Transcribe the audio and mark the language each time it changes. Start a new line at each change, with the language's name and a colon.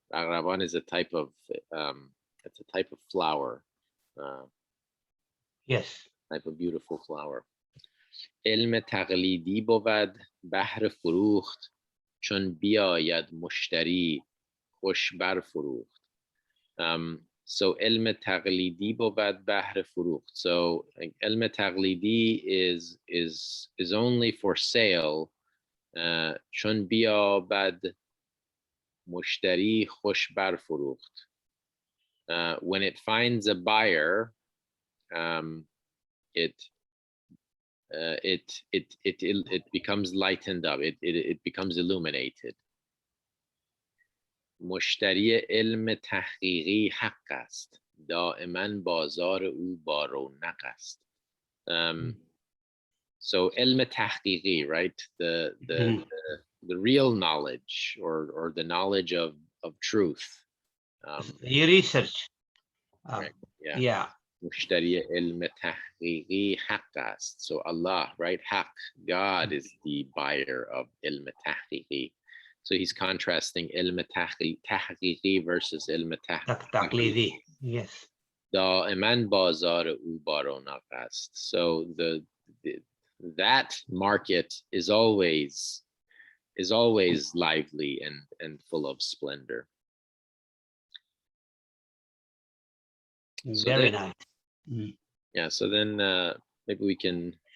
English: Arghavan is a type of it's a type of flower. Yes. Type of beautiful flower.
Persian: علم تقلیدی بود بهر فروخت چون بیاید مشتری خوش بر فروخت.
English: So
Persian: علم تقلیدی بود بهر فروخت. So علم تقلیدی
English: is only for sale
Persian: چون بیاید مشتری خوش بر فروخت.
English: When it finds a buyer, it becomes lightened up. It becomes illuminated.
Persian: مشتری علم تحقیقی حق است. دائما بازار او با رونق است.
English: So علم تحقیقی, right? The real knowledge or the knowledge of truth. You research. Right. Yeah. Yeah.
Persian: مشتری علم تحقیقی حق است.
English: So Allah, right?
Persian: حق,
English: God is the buyer of علم تحقیقی. So he's contrasting علم تحقیقی versus علم تقلیدی. Yes.
Persian: دائما بازار او با رونق است.
English: So that market is always lively and full of splendor. Very nice. Yeah, so then maybe we can